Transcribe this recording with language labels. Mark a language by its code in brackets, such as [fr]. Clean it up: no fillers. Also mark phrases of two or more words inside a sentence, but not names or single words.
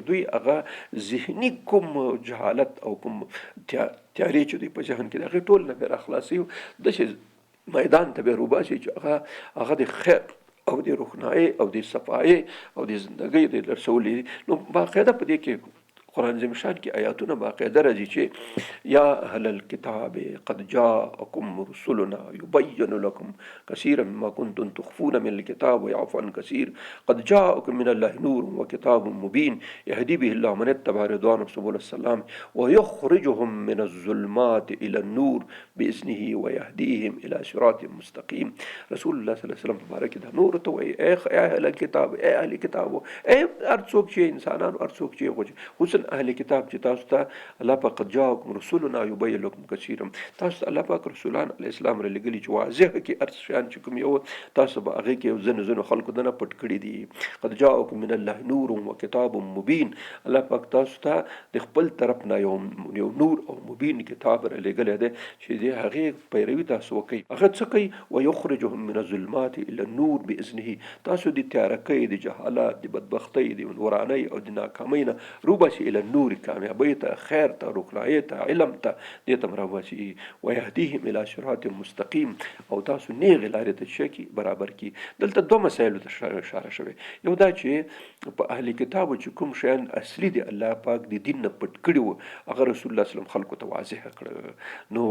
[ps] دوی هغه ذهني کوم جهالت او کوم تیارې چې دوی په ذهن کې د هغې ټول نه به راخلاصي، داسې میدان ته به روباسي چې هغه د خیر او د روښنایي او د صفایي او د زندګۍ د رسولې. نو باقاعده په دې کې قرآن عظیم شان کې آیاتونه باقاعده راځي چې [ar] یا اهل الكتاب قد جاءکم رسلنا یبین لکم کثیرا مما کنتم تخفون من الكتاب ویعفو عن کثیر قد جاءکم من الله نور وکتاب مبین یهدی به الله من اتبع رضوانه سبل السلام ویخرجهم من الظلمات الى النور باذنه ویهدیهم الى صراط مستقیم. [ps] رسول الله [ar] صلی الله علیه وسلم [ps] مبارک دا نور ته وایي [ar] ای اهل الكتاب، [ps] ای اهل کتابو، ای هر څوک چې انسانانو، هر څوک چې اهل کتاب چې تاسو ته الله پاک [ar] قد جاءکم رسولنا یبین لکم کثیرا، [ps] تاسو ته الله پاک رسولان [ar] علیه السلام [ps] را لېږلي چې واضح کې هر شیان چې کوم یو تاسو به هغې کې ځینو خلکو دنه پټ کړي دي. [ar] قد جاءکم من الله نور وکتاب مبین، [ps] الله پاک تاسو ته د خپل طرف نه یو نور او مبین کتاب را لېږلی دی چې د هغې پیروي تاسو وکئ. هغه څه کوي؟ [ar] ویخرجهم من الظلمات الى النور باذنه، [ps] تاسو د تیارکۍ، د جهالت، د بدبختۍ، د ورانۍ او د ناکامۍ نه روباسي [ar] الى النور، [ps] کامیابی ته، خیر ته، روښنایي ته، علم ته، دې ته راوباسي. [ar] ویهدیهم الى صراط مستقیم، [ps] او تاسو نیغې لارې ته چې کړي برابر کړي. دلته 2 مسایلو ته اشاره شوې، یو دا چې په اهل کتابو چې کوم شیان اصلي دي الله پاک د دین نه پټ کړي وو، هغه رسول الله [ar] صلی الله علیه وسلم [ps] خلکو ته واضح کړه.